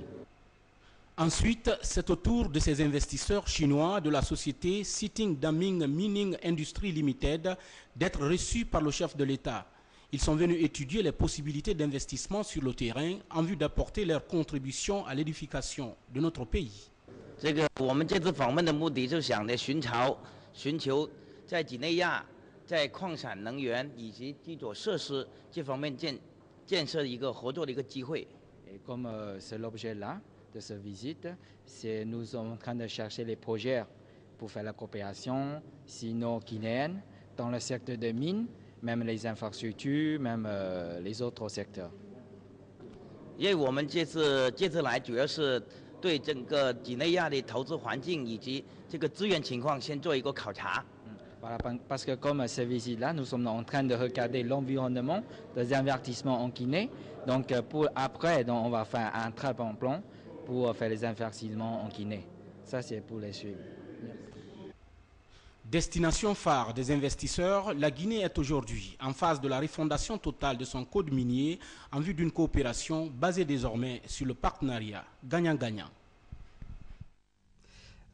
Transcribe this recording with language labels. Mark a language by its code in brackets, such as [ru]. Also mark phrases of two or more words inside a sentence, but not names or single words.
[fr] Ensuite, c'est au tour de ces investisseurs chinois de la société Sitting Daming Mining Industry Limited d'être reçus par le chef de l'État. Ils sont venus étudier les possibilités d'investissement sur le terrain en vue d'apporter leur contribution à l'édification de notre pays. [zh] 我们这次访问的目的就想着寻求在几内亚在矿产能源以及基础设施这方面建设一个合作的一个机会。 [fr] Comme c'est l'objet là de cette visite, c'est nous sommes en train de chercher les projets pour faire la coopération sino-guinéenne dans le secteur des mines, même les infrastructures, même les autres secteurs. [zh] 因为我们这次来主要是对整个几内亚的投资环境以及这个资源情况先做一个考察。 [fr] Voilà, parce que comme cette visite-là, nous sommes en train de regarder l'environnement des investissements en Guinée. Donc après, on va faire un très bon plan pour faire les investissements en Guinée. Ça, c'est pour les suivre. Destination phare des investisseurs, la Guinée est aujourd'hui en phase de la refondation totale de son code minier en vue d'une coopération basée désormais sur le partenariat gagnant-gagnant.